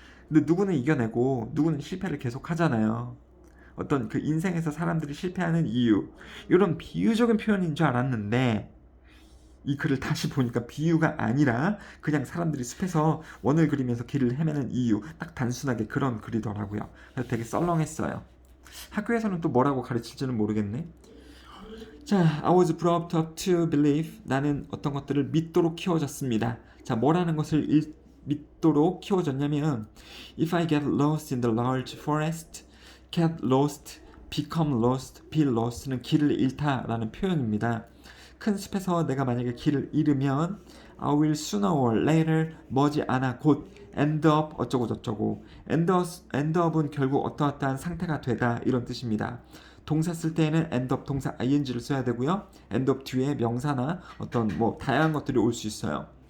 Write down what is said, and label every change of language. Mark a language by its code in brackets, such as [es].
[ko] 근데 누구는 이겨내고 누구는 실패를 계속 하잖아요. 어떤 그 인생에서 사람들이 실패하는 이유, 이런 비유적인 표현인 줄 알았는데 이 글을 다시 보니까 비유가 아니라 그냥 사람들이 숲에서 원을 그리면서 길을 헤매는 이유, 딱 단순하게 그런 글이더라고요. 그래서 되게 썰렁했어요. 학교에서는 또 뭐라고 가르칠지는 모르겠네. [en] 자, I was brought up to believe. [ko] 나는 어떤 것들을 믿도록 키워졌습니다. 자, 뭐라는 것을 믿도록 키워졌냐면 [en] If I get lost in the large forest, get lost, become lost, be lost는 [ko] 길을 잃다라는 표현입니다. 큰 숲에서 내가 만약에 길을 잃으면 [en] I will sooner or later [ko] 머지않아 곧 end up 어쩌고 저쩌고 end up은 결국 어떠한 상태가 되다 이런 뜻입니다. 동사 쓸 때에는 end up 동사 ing를 써야 되고요. end up 뒤에 명사나 어떤 뭐 다양한 것들이 올 수 있어요.